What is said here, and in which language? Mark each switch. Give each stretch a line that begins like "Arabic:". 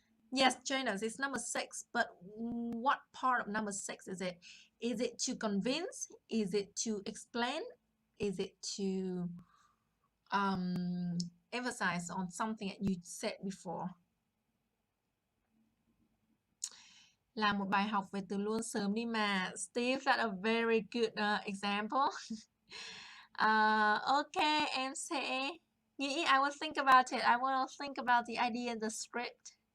English: Yes, Janus, it's number 6, but what part of number 6 is it? Is it to convince? Is it to explain? Is it to emphasize on something that you said before?
Vietnamese: Làm một bài học về từ luôn sớm đi mà.
English: Steve, that's a very good example. Okay,
Vietnamese: em sẽ nghĩ,
English: I will think about it. I will think about the idea in the script.